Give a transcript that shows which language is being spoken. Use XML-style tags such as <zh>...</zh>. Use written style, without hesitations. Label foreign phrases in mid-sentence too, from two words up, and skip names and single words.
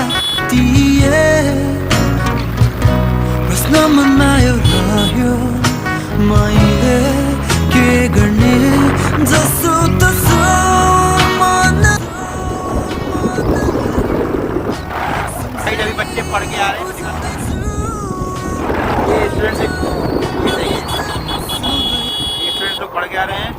<ne>प्रश्न मनमा एउटा यो मैले के गर्ने जसो तसो मन।</ne> <hi>अभी बच्चे पढ़ के आ रहे हैं, ये स्टूडेंट्स लोग पढ़ के आ रहे हैं।</hi>